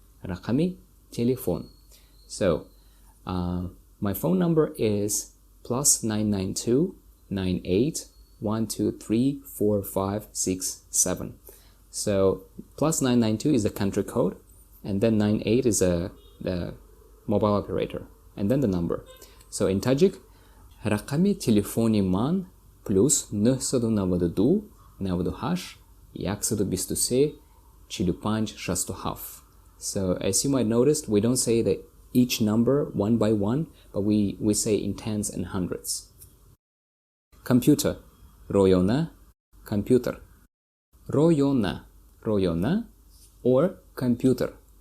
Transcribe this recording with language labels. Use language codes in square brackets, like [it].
[tg] Рақами телефон. [en] So, my phone number is +992 98 123 45 67. So +992 is the country code, and then 98 is the mobile operator, and then the number. So in Tajik, [tg] рақами телефони ман плюс 992 98 123 45 67. [en] So as you might notice, we don't say that each number one by one, but we say in tens and hundreds. Computer. Royona, computer. Royona, royona, or computer.